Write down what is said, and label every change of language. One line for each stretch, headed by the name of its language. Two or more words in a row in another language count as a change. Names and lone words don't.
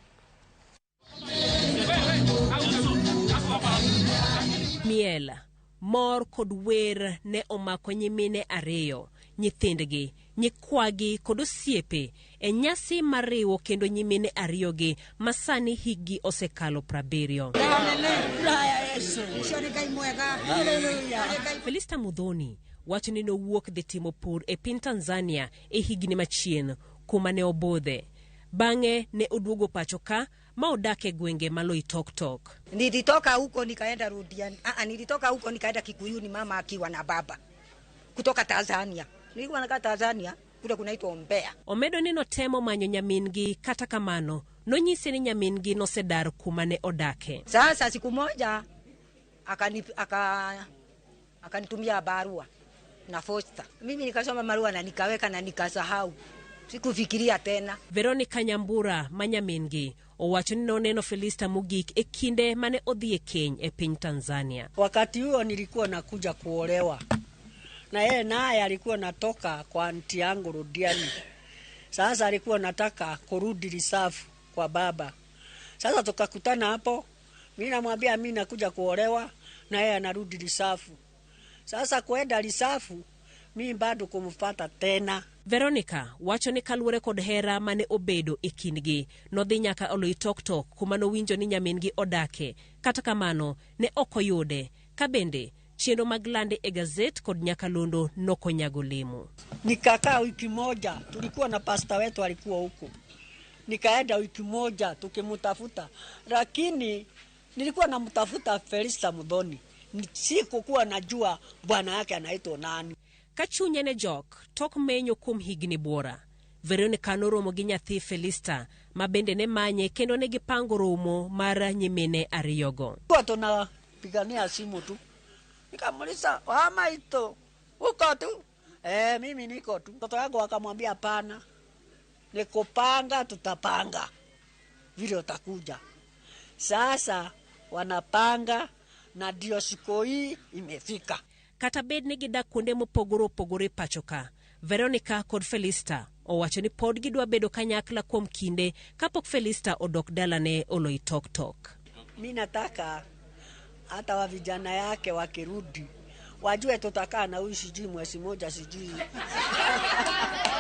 Luo (Kenya and Tanzania): Miel, mor kod wer ne omako nyimine ariyo, nyithindgi, nyikwagi kod osiepe e nyasi mariwo kendo nyimine ariyogi masani higi osekalo 70. Felista Mudhoni wacho ni nowuok dhi timo pur e piny Tanzania e higni machien kuma ne obodhe. Bang'e ne oduogo pacho ka ma odake gwenge Tok.
Swahili: Nilitoka huko nikaenda Rudiani. Nilitoka huko nikaenda Kikuyuni mama akiwa na baba. Kutoka Tanzania. Nilikuwa nakaa Tanzania kule kunaitwa Mbeya.
Luo (Kenya and Tanzania): Omedo ni notemo manyo nyamingi kata kamano nonyise ni nyamingi nosedar kuma ne odake.
Swahili: Sasa siku moja akanitumia barua na posta. Mimi nikasoma barua na nikaweka na nikasahau. Sikufikiria tena.
Luo (Kenya and Tanzania): Veronica Nyambura manyamingi owacho ni noneno Felista mogik e kinde mane odhi e keny e piny Tanzania.
Swahili: Wakati huo nilikuwa nakuja kuolewa. Na yeye naye alikuwa natoka kwa anti yangu Rudiani. Sasa alikuwa nataka kurudi risafu kwa baba. Sasa tukakutana hapo. Mimi namwambia mimi nakuja kuolewa na yeye anarudi risafu. Sasa kwenda risafu mimi bado kumfuata tena.
Luo (Kenya and Tanzania): Veronica wacho ni kaluwore kod hera mane obedo e kindgi nodhi nyaka Oloitoktok kuma nowinjo ni nyamingi odake. Kata kamano ne okoyude. Kabende chiendo mag lande e gazet kod nyakalondo nokonyago lemo.
Swahili: Nikakaa wiki moja, tulikuwa na pasta wetu alikuwa huko. Nikaenda wiki moja tukimtafuta, lakini nilikuwa namtafuta Felista Mudhoni. Sikukuwa najua bwana yake anaitwa nani.
Luo (Kenya and Tanzania): Kachunye ne jok tok menyo kum higni bora. Veronica noromo gi nyathi Felista mabende ne manye kendo ne gipango romo mar nyimine ariyogo.
Swahili: Kwa tunapigania simu tu. Nikamuliza, "Wama ito, uko tu?" Mimi niko tu. Mtoto wangu akamwambia hapana. Nikupanga tutapanga. Vile utakuja. Sasa wanapanga na ndio siku hii imefika.
Luo (Kenya and Tanzania): Kata bed ni gidak kuonde mopogore pachoka. Veronica kod Felista owacho ni pod gidwa bedo kanyakla kuom kinde kapok Felista odok dalane Oloitoktok.
Swahili: Mimi nataka hata wa vijana yake wakirudi wajue tutakaa na huyu sijui mwezi moja sijui.